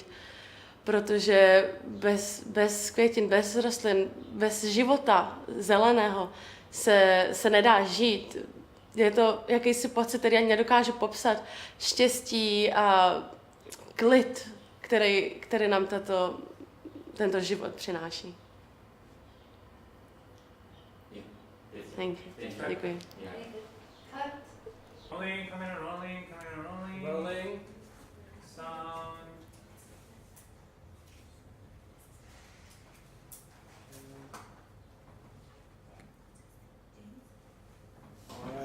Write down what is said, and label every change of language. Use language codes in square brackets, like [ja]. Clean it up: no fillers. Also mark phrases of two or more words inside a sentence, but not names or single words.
[cs] Protože bez květin, bez rostlin, bez života zeleného se nedá žít. Je to jakýsi pocit, který ani nedokážu popsat. Štěstí a klid, který nám tento život přináší. [en] Thank you. Děkuji. Rolling, coming in, rolling, coming in, rolling. Rolling. Sound. Alright.